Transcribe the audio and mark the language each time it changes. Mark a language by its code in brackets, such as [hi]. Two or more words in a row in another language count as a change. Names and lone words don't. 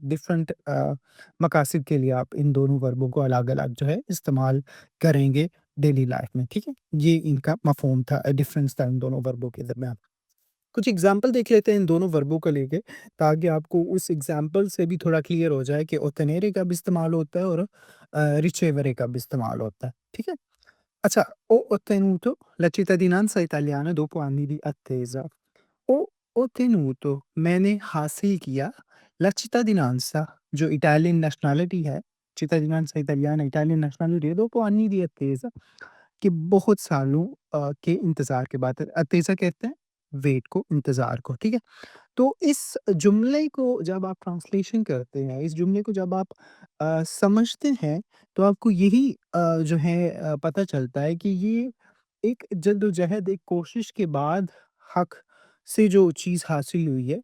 [ur] ڈفرنٹ مقاصد کے لیے آپ ان دونوں وربوں کو الگ الگ جو ہے استعمال کریں گے [en] daily life [ur] میں، ٹھیک ہے? یہ ان کا مفہوم تھا، ڈفرنس تھا ان دونوں وربوں کے درمیان. کچھ ایگزامپل دیکھ لیتے ہیں ان دونوں وربوں کو لے کے، تاکہ آپ کو اس ایگزامپل سے بھی تھوڑا کلیئر ہو جائے کہ ottenere کا بھی استعمال ہوتا ہے اور ricevere کا بھی استعمال ہوتا ہے، ٹھیک ہے? اچھا, [it] ho ottenuto la cittadinanza italiana dopo anni di attesa। ho ottenuto, [ur] میں نے حاصل کیا, [it] la cittadinanza, [ur] جو [en] Italian nationality [ur] ہے, [it] cittadinanza italiana [en] Italian nationality [it] है, dopo anni di attesa, [ur] کہ بہت سالوں کے انتظار کے بعد. attesa کہتے ہیں ویٹ کو، انتظار کو، ٹھیک ہے? تو اس جملے کو جب آپ ٹرانسلیشن کرتے ہیں، اس جملے کو جب آپ سمجھتے ہیں، تو آپ کو یہی جو ہے پتا چلتا ہے کہ یہ ایک جدوجہد، ایک کوشش کے بعد حق سے جو چیز حاصل ہوئی ہے.